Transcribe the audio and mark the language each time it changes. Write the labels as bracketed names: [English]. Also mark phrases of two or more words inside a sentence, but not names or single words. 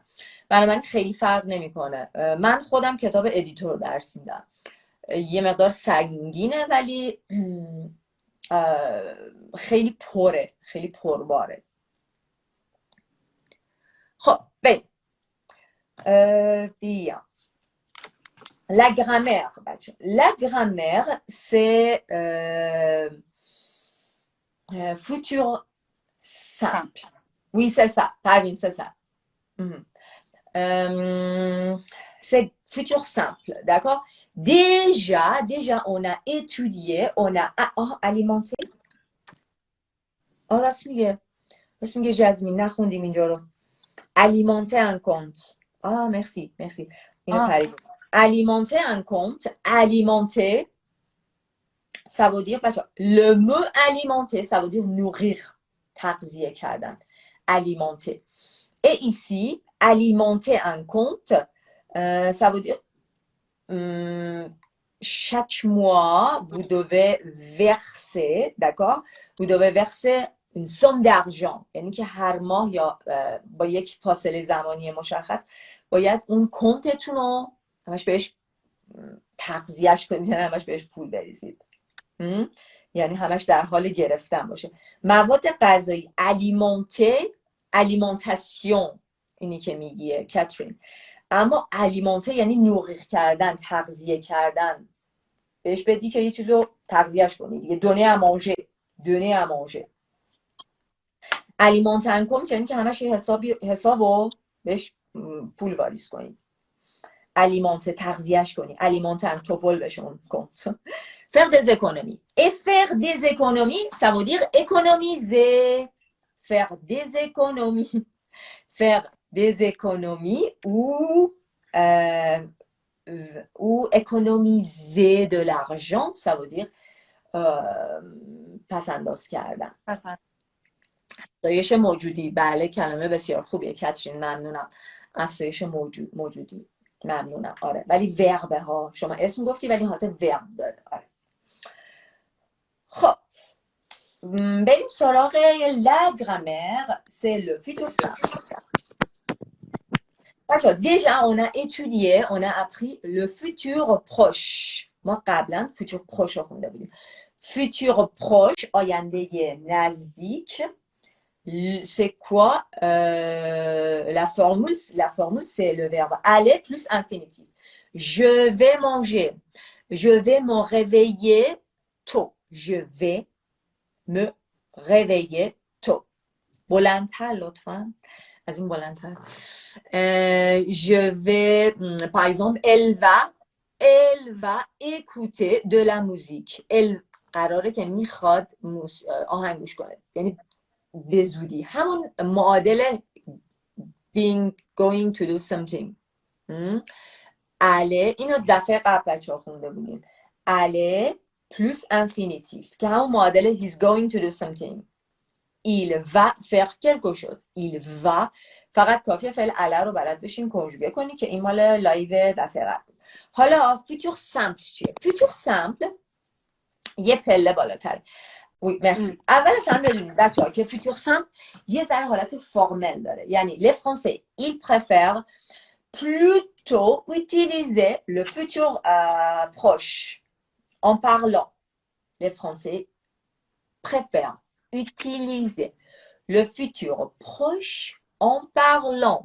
[Persian] بنابراین خیلی فرق نمیکنه. من خودم کتاب ادیتور درس میدم، یه مقدار سنگینه ولی خیلی پره، خیلی پرباره. خب بریم. [French] بیا La grammaire, la grammaire, c'est futur simple. Oui, c'est ça. Parvin, c'est ça. C'est futur simple, d'accord? Déjà, on a étudié, on a alimenté. [Persian] راست میگه جزمین، نخوندیم اینجا رو. [French] Alimenter un compte. Merci. [Persian] اینو پرید. [French] Alimenter un compte, alimenter, ça veut dire, le mot alimenter, ça veut dire nourrir, [Persian] تغذیه کردن, [French] alimenter. Et ici, alimenter un compte, ça veut dire, chaque mois, vous devez verser, d'accord? Vous devez verser une somme d'argent. [Persian] یعنی که هر ماه یا با یک فاصله زمانی مشخص باید اون کنتتون رو همش بهش تغذیهش کنید، همش بهش پول بریزید. یعنی همش در حال گرفتن باشه. مواد غذایی الیمنتاسیون اینی که میگیه کاترین. اما الیمنته یعنی نوغیق کردن، تغذیه کردن. بهش بدی که یه چیزو تغذیهش کنی دیگه. [French] donner à manger. alimenter compte [Persian] یعنی که همش حسابو بهش پول واریز کنی. alimenter, تغذیهش کنی. alimenter, توپل بشه اون compte. [French] Faire des économies. Et faire des économies, ça veut dire économiser. Faire des économies. Faire des économies ou économiser de l'argent, ça veut dire [Persian] پس انداز کردن. افزایش موجودی. بله کلمه بسیار خوبیه کاترین، ممنونم. افزایش موجودی. ممنونم. آره ولی وربه ها، شما اسم گفتی ولی حالت ورب داره. آره. خب بریم سراغ [French] la grammaire, c'est le futur simple. Déjà on a étudié, on a appris le futur proche. [Persian] ما قبلا [French] futur proche [Persian] رو خونده بودیم. [French] futur proche [Persian] آینده نزدیک. [French] C'est quoi la formule? La formule, c'est le verbe aller plus infinitif. Je vais manger. Je vais me réveiller tôt. Je vais me réveiller tôt. [Persian] بلندتر لطفاً. از این بلندتر. [French] Je vais, par exemple, elle va écouter de la musique. [Persian] Elle قراره که میخواد آهنگ گوش کنه. یعنی به زودی همون معادل [English] going to do something. [Persian] aller اینو دفعه قبل بچه‌ها خونده بودیم. [French] aller plus infinitif [Persian] که همون معادل [English] he's going to do something. [French] il va faire quelque chose. il va [Persian] فقط کافیه فعل aller رو بلد بشین کنجوگه کنی که این مال لایو دفعه قبل. حالا [French] futur simple [Persian] چیه؟ [French] futur simple [Persian] یه پله بالاتره. [French] Oui, merci. اول از همه بدونید بچه‌ها که futur simple یه ذره حالت فرمل داره. یعنی les français ils préfèrent plutôt utiliser le futur proche en parlant. Les français préfèrent utiliser le futur proche en parlant.